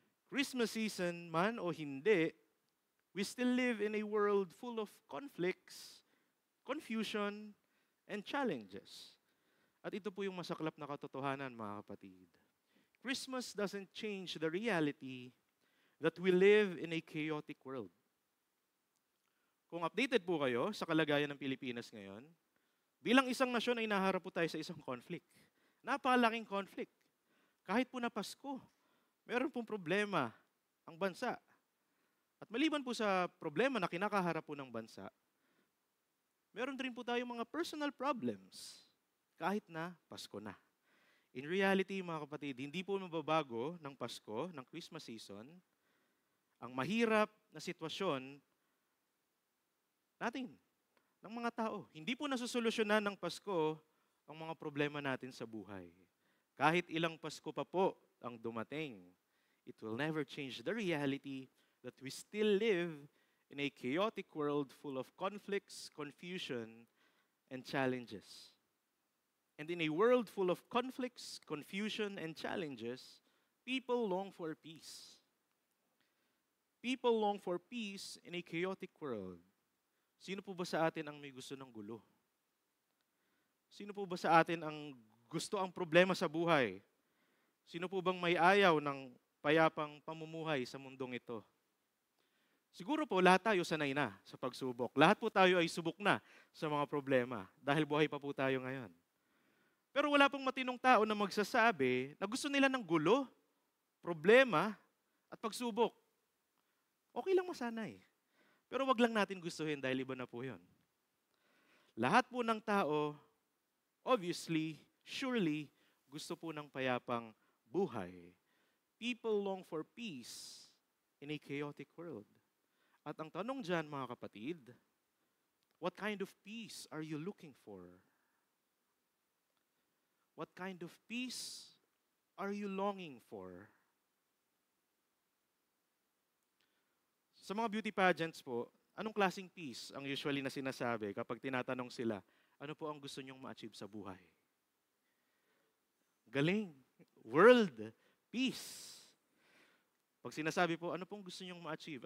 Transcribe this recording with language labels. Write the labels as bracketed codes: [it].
[en] Christmas season [tl] man o hindi, [en] we still live in a world full of conflicts, confusion, and challenges. [tl] At ito po yung masaklap na katotohanan, mga kapatid. [en] Christmas doesn't change the reality that we live in a chaotic world. [tl] Kung updated po kayo sa kalagayan ng Pilipinas ngayon, bilang isang nasyon ay naharap po tayo sa isang conflict. Napakalaking conflict. Kahit po na Pasko, meron pong problema ang bansa. At maliban po sa problema na kinakaharap po ng bansa, meron din po tayong mga [en] personal problems [tl] kahit na Pasko na. [en] In reality, [tl] mga kapatid, hindi po mababago ng Pasko, ng Christmas season, ang mahirap na sitwasyon natin, ng mga tao. Hindi po nasusolusyonan ng Pasko ang mga problema natin sa buhay. Kahit ilang Pasko pa po ang dumating, [en] it will never change the reality that we still live in a chaotic world full of conflicts, confusion, and challenges. And in a world full of conflicts, confusion, and challenges, people long for peace. People long for peace in a chaotic world. [tl] Sino po ba sa atin ang may gusto ng gulo? Sino po ba sa atin ang gusto ang problema sa buhay? Sino po bang may ayaw ng payapang pamumuhay sa mundong ito? Siguro po lahat tayo sanay na sa pagsubok. Lahat po tayo ay subok na sa mga problema dahil buhay pa po tayo ngayon. Pero wala pong matinong tao na magsasabi na gusto nila ng gulo, problema, at pagsubok. Okay lang masanay. Pero wag lang natin gustuhin dahil iba na po yun. Lahat po ng tao, [en] obviously, surely, [tl] gusto po ng payapang buhay. [en] People long for peace in a chaotic world. [tl] At ang tanong dyan, mga kapatid, [en] what kind of peace are you looking for? What kind of peace are you longing for? [tl] Sa mga beauty pageants po, anong klaseng peace ang usually na sinasabi kapag tinatanong sila, ano po ang gusto nyong ma-achieve sa buhay? Galing. [en] World peace. [tl] Pag sinasabi po, ano pong gusto nyong ma-achieve?